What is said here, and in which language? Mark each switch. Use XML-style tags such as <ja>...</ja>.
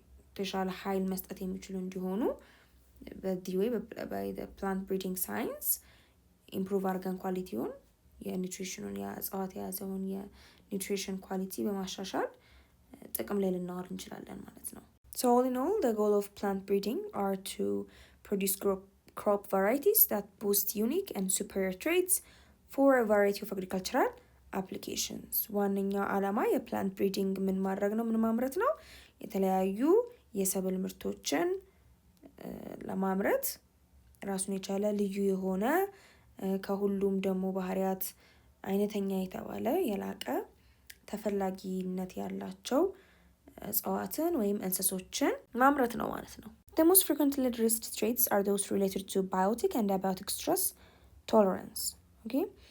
<am>የተሻለ ኃይል መስጠት የሚችሉ እንዲሆኑ በዚህ ወይ</am> <en>by the plant breeding science improve</en> <am>አድርገን ኳሊቲውን የኒውትሪሽኑን የእጽዋት የያዘውን የኒውትሪሽን ኳሊቲ በማሻሻል ጥቅም ላይ ልናውል እንችላለን ማለት ነው።</am> <en>So all in all, the goal of plant breeding are to produce crop varieties that boost unique and superior traits for a variety of agricultural applications.</en> <am>ዋነኛው ዓላማ የፕላንት ብሪዲንግ ምን ማድረግ ነው? ምን ማምረት ነው? የተለያዩ የሰብል ምርቶችን ለማምረት ራሱን የቻለ ልዩ የሆነ ከሁሉም ደግሞ ባህሪያት አይነተኛ የተባለ የላቀ ተፈላጊነት ያላቸው እጽዋትን ወይም እንስሶችን ማምረት ነው ማለት ነው።</am> <en>The most frequently addressed traits are those related to biotic and abiotic stress tolerance.</en> <am>Okay?</am>